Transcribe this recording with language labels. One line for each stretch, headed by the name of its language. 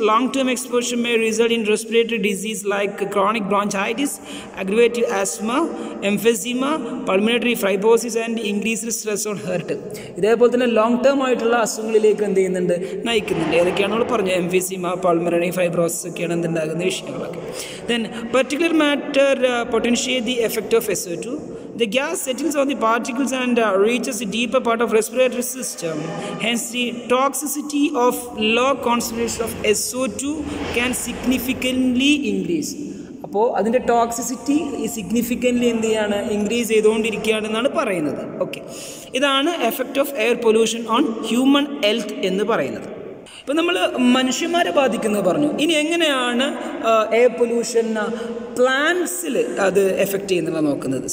English: Long-term exposure may result in respiratory disease like chronic bronchitis, aggravated asthma, emphysema, pulmonary fibrosis and increased stress on heart.
Malayalam: ഇതേപോലെ തന്നെ long term ആയിട്ടുള്ള അസുഖങ്ങളിലേക്ക് എന്ത് ചെയ്യുന്നുണ്ട്, നയിക്കുന്നുണ്ട്. ഏതൊക്കെയാണ് നമ്മൾ പറഞ്ഞത്? എംഫിസിമ, പൾമണറി ഫൈബ്രോസിസ് ഒക്കെയാണ് എന്തുണ്ടാകുന്ന വിഷയങ്ങളൊക്കെ.
English: Then particular matter potentiate the effect of SO2. The gas settles on the particles and reaches the deeper part of respiratory system. Hence, the toxicity of low concentration of SO2 can significantly increase.
Malayalam: അപ്പോൾ അതിൻ്റെ toxicity significantly എന്ത് ചെയ്യാണ്, increase ചെയ്തുകൊണ്ടിരിക്കുകയാണെന്നാണ് പറയുന്നത്. Okay, ഇതാണ്
English: effect of air pollution on human health
Malayalam: എന്ന് പറയുന്നത്. ഇപ്പം നമ്മൾ മനുഷ്യന്മാരെ ബാധിക്കുന്നത് പറഞ്ഞു. ഇനി എങ്ങനെയാണ് എയർ പൊല്യൂഷൻ പ്ലാന്റ്സിൽ അത് എഫക്റ്റ് ചെയ്യുന്നത് നോക്കുന്നത്.